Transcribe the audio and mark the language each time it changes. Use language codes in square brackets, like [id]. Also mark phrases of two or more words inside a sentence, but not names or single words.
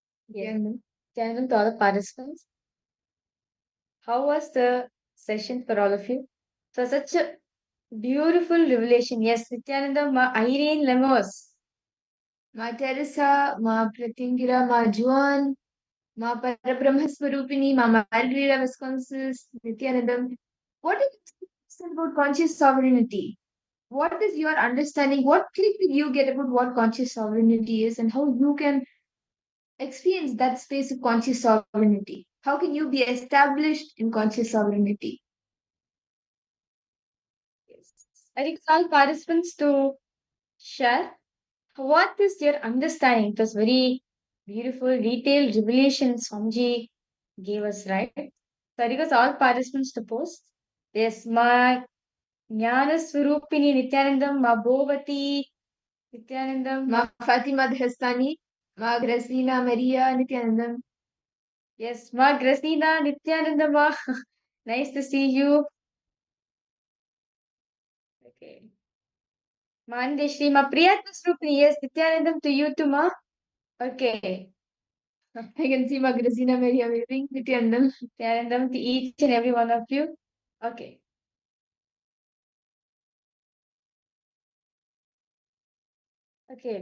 [en] Nityanandam to all the participants. How was the session for all of you? So such a beautiful revelation. Yes, Nityananda, Ma Irene Lemos, Ma Teresa, Ma Pratingira, Ma Juan, Ma Parabrahmaswarupini, Ma Margarita Vasconcelos, Nityanandam. What is it about conscious sovereignty? What is your understanding? What click did you get about what conscious sovereignty is and how you can experience that space of conscious sovereignty? How can you be established in conscious sovereignty? Yes. I think all participants to share what is your understanding. It was very beautiful, detailed revelation Swamiji gave us, right? So I request all participants to post. Yes, my Jnana Swarupini Nityanandam, Ma Bhovati Nityanandam, Ma Fatima Dhastani, Ma Grasina Maria Nityanandam. Yes, Ma Grasina Nityanandam, Ma. Nice to see you. Okay. Mandeshri, Ma Priyatma Swarupini, yes, Nityanandam to you too, Ma. Okay. I can see Ma Grasina Maria waving Nityanandam. Nityanandam to each and every one of you. Okay. Okay.